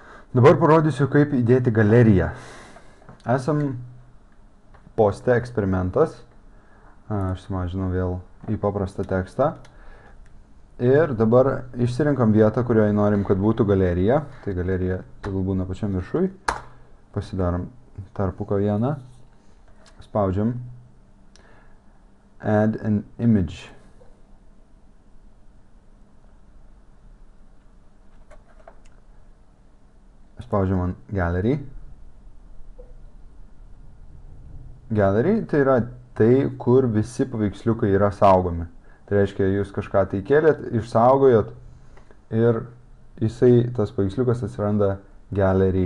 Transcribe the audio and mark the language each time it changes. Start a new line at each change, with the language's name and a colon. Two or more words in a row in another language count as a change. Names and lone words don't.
Lithuanian: Dabar parodysiu, kaip įdėti galeriją. Esam poste eksperimentas. Aš sumažinau vėl į paprastą tekstą. Ir dabar išsirinkam vietą, kurioje norim, kad būtų galerija. Tai galerija tegul būna pačiam viršui. Pasidarom tarpuką vieną. Spaudžiam
English: Add an image.
Lithuanian: Spaudžiam ant Gallery. Gallery tai yra tai, kur visi paveiksliukai yra saugomi. Tai reiškia, jūs kažką tai kėlėt, išsaugojot ir jisai, tas paveiksliukas atsiranda Gallery.